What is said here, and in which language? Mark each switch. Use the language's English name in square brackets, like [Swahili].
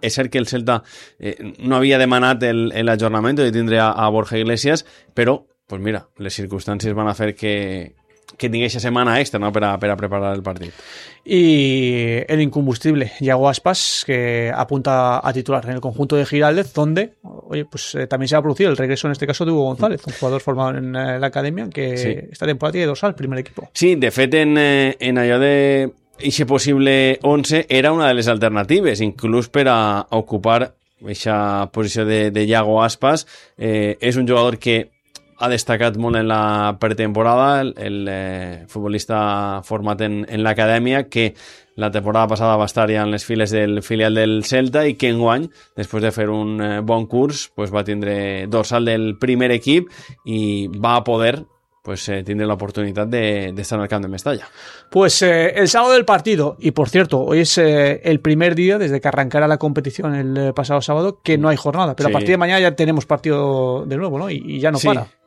[Spanish] Es cierto que el Celta no había demanat el ajornamiento de tindre a Borja Iglesias, pero, pues mira, las circunstancias van a hacer que [Catalan] tingui aquesta setmana extra, no?, per a preparar el partit. [Spanish] Y el incombustible, Iago Aspas, que apunta a titular en el conjunto de Giraldez, donde, oye, pues también se ha producido el regreso, en este caso, de Hugo González, un jugador formado en la academia, que esta temporada tiene dorsal, primer equipo. [Catalan] Sí, de fet, en allò de ese possible 11, era una de les alternatives, inclús per a ocupar aquesta posició de Iago Aspas. És un jugador que ha destacat molt en la pretemporada, el futbolista format en l'acadèmia, que la temporada passada va estar ja en les files del filial del Celta i que enguany, després de fer un bon curs, pues va tindre dorsal del primer equip i va poder tindre l'oportunitat de estar al camp de Mestalla. [Spanish] Pues el sábado del partido, y por cierto, hoy es el primer día desde que arrancara la competición el pasado sábado que no hay jornada, pero a partir de mañana ya tenemos partido de nuevo, ¿no? Y ya no para.